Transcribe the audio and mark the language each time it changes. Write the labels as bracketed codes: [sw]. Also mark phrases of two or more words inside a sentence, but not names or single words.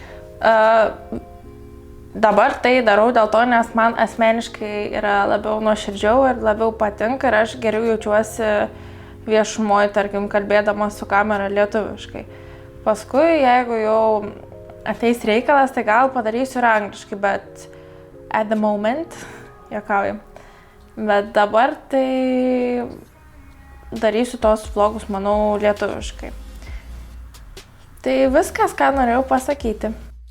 [lt] Dabar tai darau dėl to, nes man asmeniškai yra labiau nuoširdžiau ir labiau patinka ir aš geriau jaučiuosi viešumoje, tarkim, kalbėdama su kamera lietuviškai. Paskui, jeigu jau ateis reikalas, tai gal padarysiu ir angliškai, bet [en] at the moment, [lt] juokauju. Bet dabar tai darysiu tos vlogus, manau, lietuviškai. Tai viskas, ką norėjau pasakyti.